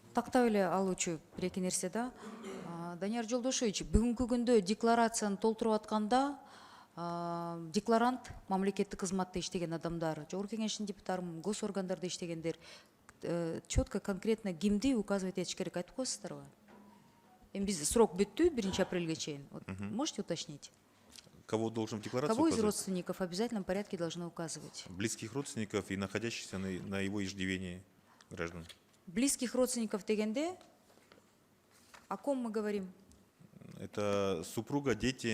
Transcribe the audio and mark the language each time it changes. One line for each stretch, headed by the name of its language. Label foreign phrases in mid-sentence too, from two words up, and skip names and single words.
Kyrgyz: Тактап эле алуучу бир эки нерсе да. Данияр Жолдошевич, бүгүнкү күндө декларацияны толтуруп атканда декларант мамлекеттик кызматта иштеген адамдар, жогорку кеңештин депутаттары, госоргандарда иштегендер
Russian: четко, конкретно
Kyrgyz: кимди указывать этиш керек, айтып коесуздарбы? Эми биз срок бүттү 1 апрелге чейин.
Russian: Можете уточнить? Кого должен в декларации Кого из указывать? родственников в обязательном порядке должны указывать? Близких родственников и находящихся на его иждивении граждан. Близких родственников дегенде, о ком мы говорим? Это супруга, дети.